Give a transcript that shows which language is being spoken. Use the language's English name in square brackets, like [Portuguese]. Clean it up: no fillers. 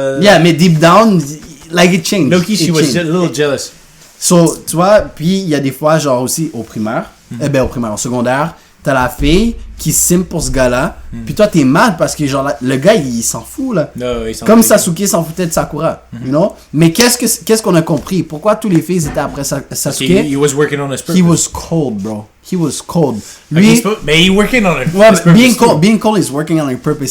[English] Yeah, mais deep down, like it changed. Loki, she was a little jealous. [French] So, tu vois, puis il y a des fois, genre aussi au primaire, au secondaire, t'as la fille qui simp pour ce gars-là, puis toi t'es mad parce que genre le gars il s'en fout là. Comme Sasuke s'en foutait de Sakura, you know? Mais qu'est-ce qu'on a compris? Pourquoi tous les filles étaient après Sasuke? [English] He was working on his purpose. He was cold, bro. He was cold. Lui, mais he working on his purpose. Being cold is working on his purpose.